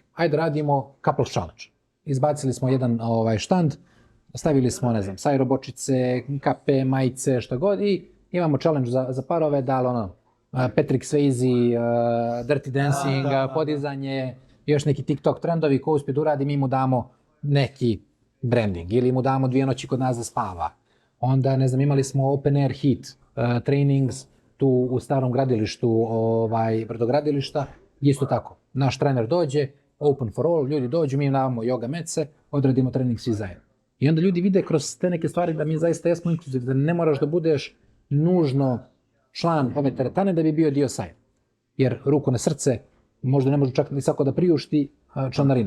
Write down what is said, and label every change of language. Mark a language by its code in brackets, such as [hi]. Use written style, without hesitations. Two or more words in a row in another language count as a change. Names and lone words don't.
[bs] Ajde radimo [en] couples challenge. [bs] Izbacili smo jedan štand, stavili smo, ne znam, Sairo bočice, kape, majice, što god i imamo challenge za parove, Patrick Swayze, Dirty Dancing, podizanje, još neki TikTok trendovi ko uspije da uradi, mi mu damo neki branding ili mu damo 2 noći kod nas da spava. Onda, ne znam, imali smo [en] open air heat trainings [bs] tu u starom gradilištu, brodogradilišta, isto tako. Naš trener dođe, [en] open for all, [bs] ljudi dođu, mi im damo yoga metse, odradimo trening svi zajedno. I onda ljudi vide kroz te neke stvari da mi zaista jesmo inkluzivni, da ne moraš da budeš nužno član ove teretane da bi bio dio Saira. Jer ruku na srce, možda ne može čak ni svako da priušti članarinu.